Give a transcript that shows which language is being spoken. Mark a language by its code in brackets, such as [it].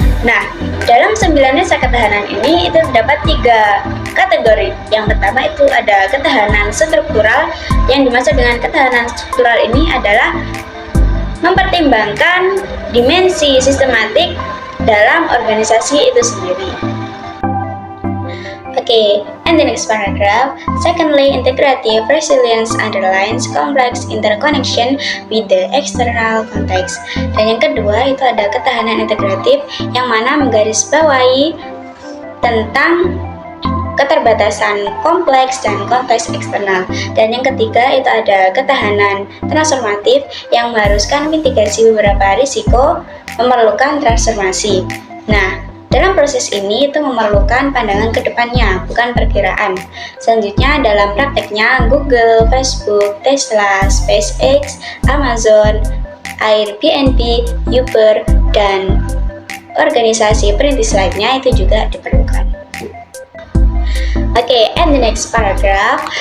[id] Nah, dalam 9 lensa ketahanan ini itu terdapat 3 kategori. Yang pertama itu ada ketahanan struktural. Yang dimaksud dengan ketahanan struktural ini adalah mempertimbangkan dimensi sistematik dalam organisasi itu sendiri. [en] Okay, and the next paragraph. Secondly, integrative resilience underlines complex interconnection with the external context. [id] Dan yang kedua itu ada ketahanan integratif yang mana menggarisbawahi tentang keterbatasan kompleks dan konteks eksternal. Dan yang ketiga itu ada ketahanan transformatif yang mengharuskan mitigasi beberapa risiko memerlukan transformasi. Nah, dalam proses ini itu memerlukan pandangan ke depannya, bukan perkiraan. Selanjutnya dalam prakteknya Google, Facebook, Tesla, SpaceX, Amazon, Airbnb, Uber, dan organisasi perintis lainnya itu juga diperlukan. [en] Okay, and the next paragraph.